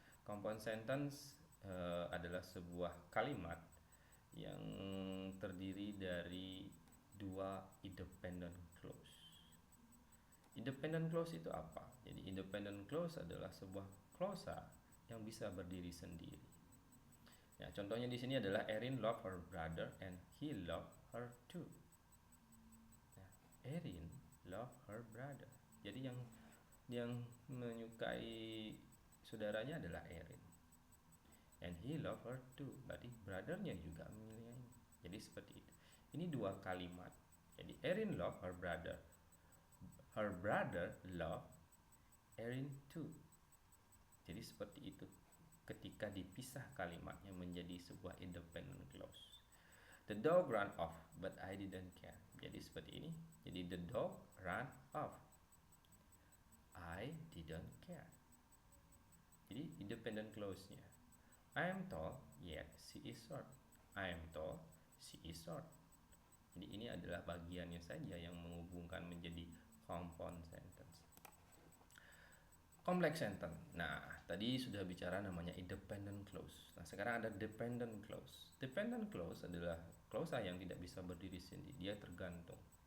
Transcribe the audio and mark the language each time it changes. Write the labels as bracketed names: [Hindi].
[Indonesian] Compound sentence adalah sebuah kalimat yang terdiri dari dua independent clause. Independent clause itu apa? Jadi independent clause adalah sebuah klausa yang bisa berdiri sendiri. Ya, contohnya di sini adalah [English] Erin loved her brother and he loved her too. Ya, Erin loved her brother. [Indonesian] Jadi yang menyukai saudaranya adalah Erin. [English] And he loved her too. [Indonesian] Berarti brothernya juga memilih. Jadi seperti itu. Ini dua kalimat. [English] Jadi Erin loved her brother. Her brother loved Erin too. [Indonesian] Jadi seperti itu. Ketika dipisah kalimatnya menjadi sebuah independent clause. [English] The dog ran off, but I didn't care. [Indonesian] Jadi seperti ini. Jadi [English] the dog ran off. I didn't care. [Indonesian] Jadi independent clause-nya. [English] I am tall, yet she is short. I am tall, she is short. [Indonesian] Jadi ini adalah bagiannya saja yang menghubungkan menjadi compound sentence. Complex sentence. Nah, tadi sudah bicara namanya independent clause. Nah, sekarang ada dependent clause. Dependent clause adalah klausa yang tidak bisa berdiri sendiri, dia tergantung.